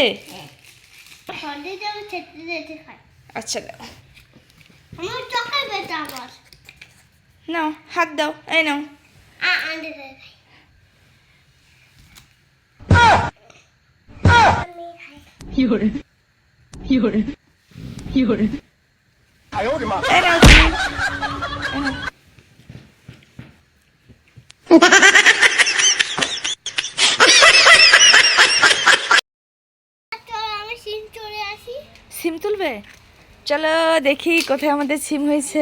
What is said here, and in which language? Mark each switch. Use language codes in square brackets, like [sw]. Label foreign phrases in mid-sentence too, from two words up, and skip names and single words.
[bn] হরলিক্স আমি খেতে যেতে খাই। আচ্ছা দাও। আমার চোখে ব্যথা আমার। নাও হাত দাও, এই নাও। আন্ডে খাই। আমি খাই। [zh] 有人，有人，有人。 [bn] এই নাও তুমি। এই নাও। চলো আমি সিম চলে আসি। সিম তুলবে? চলো দেখি কোথায় আমাদের সিম হয়েছে।